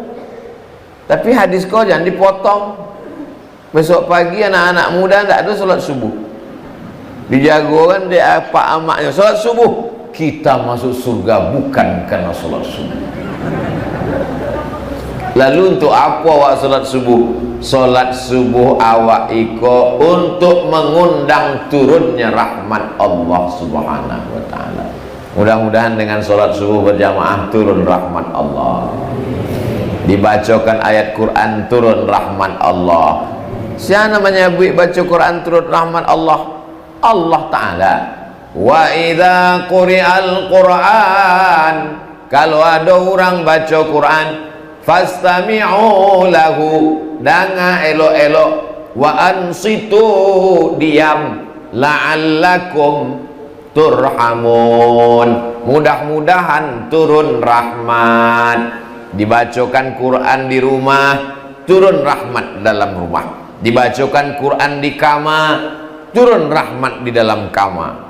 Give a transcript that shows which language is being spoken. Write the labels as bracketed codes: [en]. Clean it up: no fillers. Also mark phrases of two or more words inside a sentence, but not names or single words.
[id] Tapi hadis kau jangan dipotong. Besok pagi anak-anak muda tak ada solat subuh. Dijagokan dia apa amaknya solat subuh. Kita masuk surga bukan karena solat subuh. Lalu untuk apa awak solat subuh? Solat subuh awak iko untuk mengundang turunnya rahmat Allah [ar] سبحانه وتعالى. [id] Mudah-mudahan dengan solat subuh berjamaah turun rahmat Allah. Dibacakan ayat Quran turun rahmat Allah. Siapa namanya baca Quran turun rahmat Allah? Allah Ta'ala. [ar] وإذا قرئ القرآن, [id] kalau ada orang baca Quran, [ar] فاستمعوا له, [min] danga elok-elok, [ar] وأنصتوا, [id] diam, [ar] لعلكم ترحمون, [id] mudah-mudahan turun rahmat. Dibacakan Quran di rumah, turun rahmat dalam rumah. Dibacakan Quran di kamar, turun rahmat di dalam kamar.